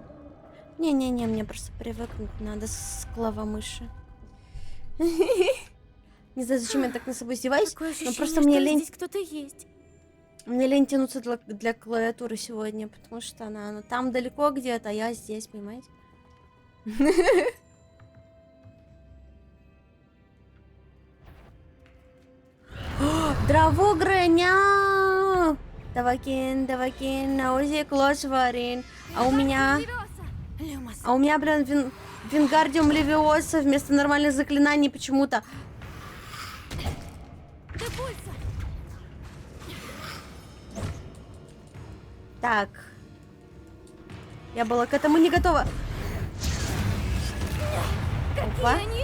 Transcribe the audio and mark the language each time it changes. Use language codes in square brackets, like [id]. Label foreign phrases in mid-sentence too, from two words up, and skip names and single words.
[ru] Не-не-не, мне просто привыкнуть надо с клавомыши. Не знаю, зачем я так на собой издеваюсь, но просто мне лень... Здесь кто-то есть. Мне лень тянуться для клавиатуры сегодня, потому что она там далеко где-то, а я здесь, понимаете? Дровограня! Давакин, наузик, лошварин. А у меня, блин, Вингардиум Левиоса вместо нормальных заклинаний почему-то. Так. Я была к этому не готова. Опа.